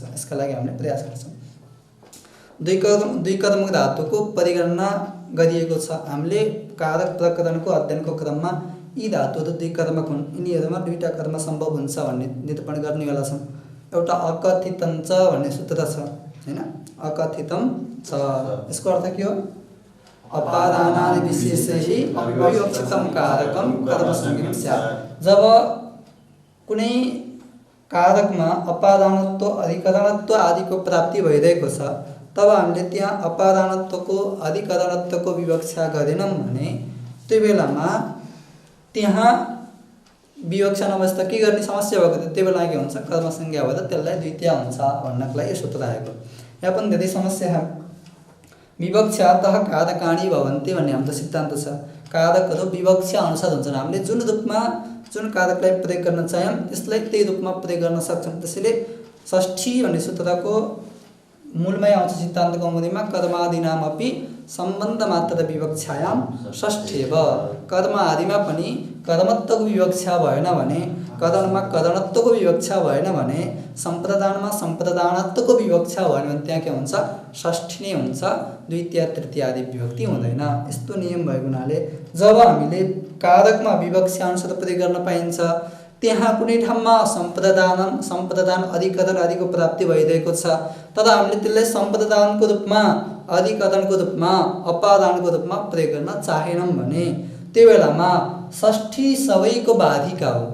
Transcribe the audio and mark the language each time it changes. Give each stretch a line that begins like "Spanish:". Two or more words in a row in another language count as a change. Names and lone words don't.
Nepali: यसका लागि हामीले प्रयास गर्छौँ। द्विकर्मक धातुको परिगणना गरिएको छ। हामीले कारक प्रकरणको अध्ययनको क्रममा यी धातुहरू द्विकर्मक हुन्, यिनीहरूमा दुईटा कर्म सम्भव हुन्छ भन्ने निरूपण गर्नेवाला छौँ। एउटा
Sanskrit: अकथितं च
Nepali: भन्ने सूत्र छ हैन,
Sanskrit: अकथितं च।
Nepali: यसको अर्थ के हो?
Sanskrit: अपादानादि विशेषैः अविवक्षितं कारकं कर्मसंज्ञकं स्यात्।
Nepali: जब कुनै कारकमा अपादानत्व अधिकरणत्व आदिको प्राप्ति भइरहेको छ, तब हामीले त्यहाँ अपादानत्वको अधिकरणत्वको विवक्षा गरेनौँ भने त्यो बेलामा त्यहाँ विवक्षा नबस्दा के गर्ने समस्या भएको थियो। त्यो बेला के हुन्छ, कर्मसंज्ञा भएर त्यसलाई द्वितीय हुन्छ भन्नको लागि यो सूत्र आएको। यहाँ पनि धेरै समस्या छ।
Sanskrit: विवक्षातः कारकाणि भवन्ति
Nepali: भन्ने हाम्रो सिद्धान्त छ। कारकहरू विवक्षा अनुसार हुन्छन्। हामीले जुन रूपमा जुन कारकलाई प्रयोग गर्न चाह्यौँ त्यसलाई त्यही रूपमा प्रयोग गर्न सक्छौँ। त्यसैले षष्ठी भन्ने सूत्रको मूलमै आउँछ सिद्धान्त कौमुदीमा,
Sanskrit: कर्मादीनामपि सम्बन्ध मात्र विवक्षायां षष्ठेव।
Nepali: कर्म आदिमा पनि कर्मत्वको विवक्षा भएन भने, करणमा करणत्वको विवक्षा भएन भने, सम्प्रदानमा सम्प्रदानत्वको विवक्षा भएन भने त्यहाँ के हुन्छ, षष्ठी नै हुन्छ, द्वितीय तृतीय आदि विभक्ति हुँदैन। यस्तो नियम भएको हुनाले जब हामीले कारकमा विवक्षा अनुसार प्रयोग गर्न पाइन्छ, त्यहाँ कुनै ठाउँमा सम्प्रदान अधिकरण आदिको प्राप्ति भइरहेको छ, तर हामीले त्यसलाई सम्प्रदानको रूपमा अधिकरणको रूपमा अपादानको रूपमा प्रयोग गर्न चाहेनौँ भने त्यो बेलामा षष्ठी सबैको बाधिका हो।